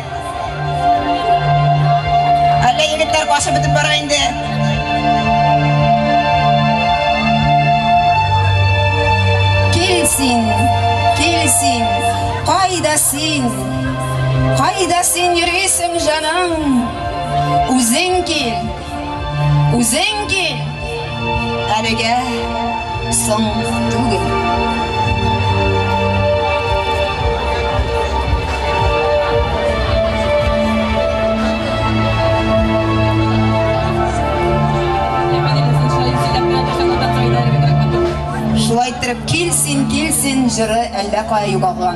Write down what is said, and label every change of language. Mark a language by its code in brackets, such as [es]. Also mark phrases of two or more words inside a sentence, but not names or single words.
[uz] Alla yigitlar boshi bitib boraydi. Kelsin. Qaydasin yuraysan canım. O'zing kel. [tt] Әлегә соң түгел. Шулай итеп келсин жыры әллә кая югалган.